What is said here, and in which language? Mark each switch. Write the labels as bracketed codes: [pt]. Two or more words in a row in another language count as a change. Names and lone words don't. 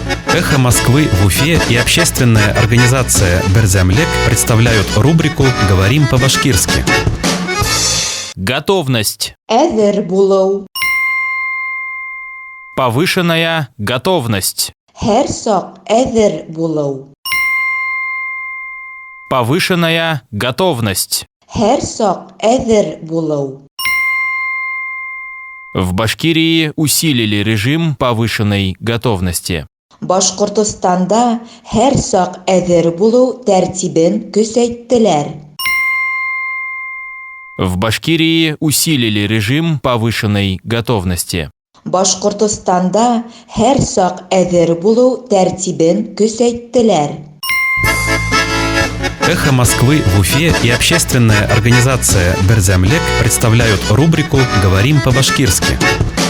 [ru] «Эхо Москвы» в Уфе и общественная организация «Берзямлек» представляют рубрику «Говорим по-башкирски». Готовность. [ba] Әҙер булыу. [ru] Повышенная готовность. [ba] Һәр саҡ әҙер булыу. [ru] Повышенная готовность. [ba] Һәр саҡ әҙер булыу. [ru] В Башкирии усилили режим повышенной готовности. [ba] Башҡортостанда һәр саҡ әҙер булыу тәртибен көсәйттеләр. [ru] В Башкирии усилили режим повышенной готовности. [ba] Башҡортостанда һәр саҡ әҙер булыу тәртибен көсәйттеләр. [ru] «Эхо Москвы» в Уфе и общественная организация «Берзямлек» представляют рубрику «Говорим по-башкирски».